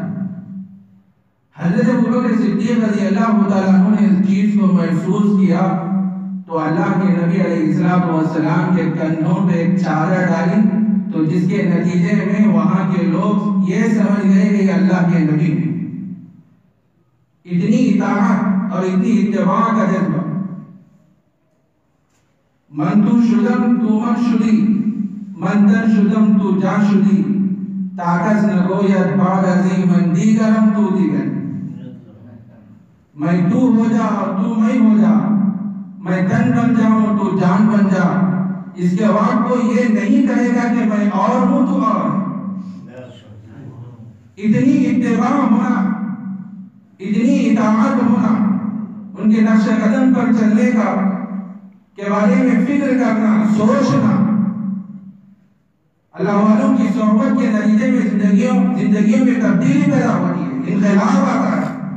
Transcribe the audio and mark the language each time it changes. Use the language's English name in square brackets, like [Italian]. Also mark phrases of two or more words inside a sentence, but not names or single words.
[Urdu] حضرت ابوبکر صدیق رضی اللہ تعالیٰ عنہ نے اس چیز کو محسوس کیا تو اللہ کے نبی علیہ السلام کے کندھوں پہ ایک چادر ڈالی، تو جس کے نتیجے میں وہاں کے لوگ یہ سمجھ گئے کہ اللہ کے نبی ہیں۔ اتنی اطاعت اور اتنی اتباع کا جذبہ، [Persian] من تو شدم تو من شدی، من در شدم تو جا شدی، تاکس نگوید بعد ازی من دیگرم تو دیگر، [Urdu] میں تو ہو جا اور تو میں ہو جا، میں تن بن جاؤں تو جان بن جا، اس کے بعد کوئی یہ نہیں کہے گا کہ میں اور ہوں تو اور۔ اتنی اتباع ہونا اتنی اطاعت ہونا، ان کے نقش قدم پر چلنے کا کے بارے میں فکر کرنا، سوچنا، اللہ والوں کی صحبت کے نتیجے میں زندگیوں میں تبدیلی پیدا ہوتی ہے، انقلاب آتا ہے۔